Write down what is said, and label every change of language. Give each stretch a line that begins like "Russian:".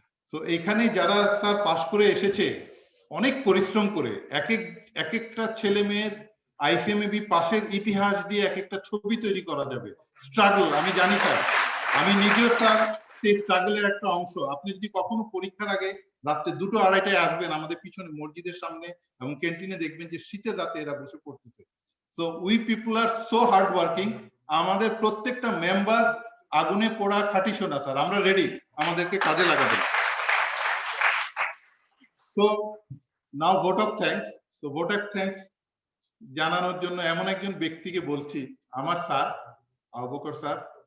Bangla: তো এখানে যারা স্যার পাশ করে এসেছে অনেক পরিশ্রম করে, এক একটা ছেলে মেয়ের আইসিএমএবি পাশের ইতিহাস দিয়ে এক একটা ছবি তৈরি করা যাবে। স্ট্রাগল আমি জানি স্যার, আমি নিজেও স্যার সেই স্ট্রাগলের একটা অংশ। আপনি যদি কখনো পরীক্ষার আগে রাত্রে 2-2:30টায় আসবেন আমাদের পিছনে মসজিদের সামনে এবং ক্যান্টিনে, দেখবেন যে শীতের রাতে এরা বসে পড়তেছে।
English: So we people are so hardworking.
Bangla: আমাদের প্রত্যেকটা মেম্বার আগুনে পোড়া খাঁটি সোনা স্যার, আমরা রেডি আমাদেরকে কাজে লাগাতে।
English: So now vote of thanks.
Bangla: So vote of thanks জানানোর জন্য এমন একজন ব্যক্তিকে বলছি, আমার স্যার আবু বকর স্যার।